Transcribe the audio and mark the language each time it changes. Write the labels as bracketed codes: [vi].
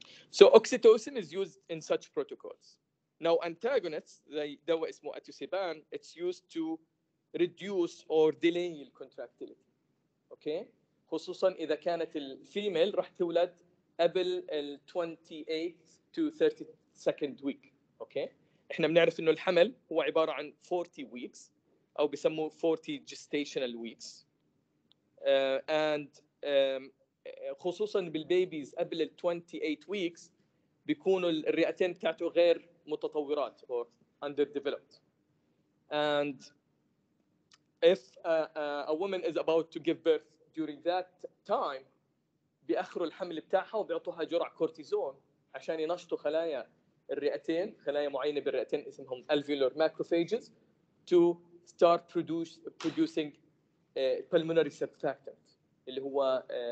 [en] so oxytocin is used in such protocols. Now antagonists [ar] زي دواء اسمه اتوسيبان [en] it's used to reduce or delay contractility. [ar] اوكي خصوصا اذا كانت الفيميل راح تولد قبل ال 28 to 32nd week. اوكي احنا بنعرف انه الحمل هو عباره عن 40 weeks او بسموه 40 gestational weeks and خصوصا بالبيبيز قبل ال 28 weeks بيكونوا الرئتين بتاعته غير متطورات [en] or underdeveloped. and if a woman is about to give birth during that time [ar] بيأخروا الحمل بتاعها وبيعطوها جرعة كورتيزون عشان ينشطوا خلايا الرئتين، خلايا معينة بالرئتين اسمهم alveolar macrophages [en] to start producing pulmonary surfactant [ar] اللي هو